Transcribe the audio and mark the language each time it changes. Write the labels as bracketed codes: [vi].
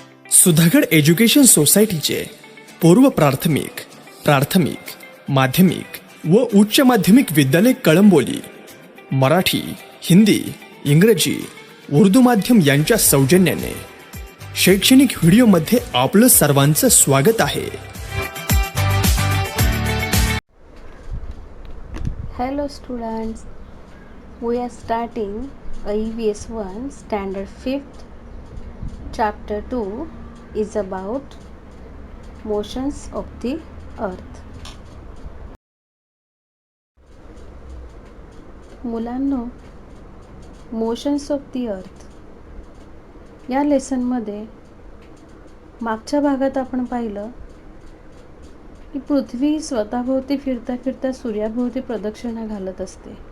[mr] Sudhagad education सोसायटीचे पूर्व प्राथमिक, प्राथमिक, माध्यमिक व उच्च माध्यमिक विद्यालय कळंबोली मराठी, हिंदी, इंग्रजी, उर्दू माध्यम यांच्या सौजन्याने शैक्षणिक व्हिडिओमध्ये आपलं सर्वांचं स्वागत आहे. [en] Hello students, we are starting EVS 1 Standard 5th. Chapter 2 is about motions of the earth. [mr] मुलांनो, मोशन्स ऑफ दी अर्थ या लेसनमध्ये मागच्या भागात आपण पाहिलं की पृथ्वी स्वतःभोवती फिरता फिरता सूर्याभोवती प्रदक्षिणा घालत असते.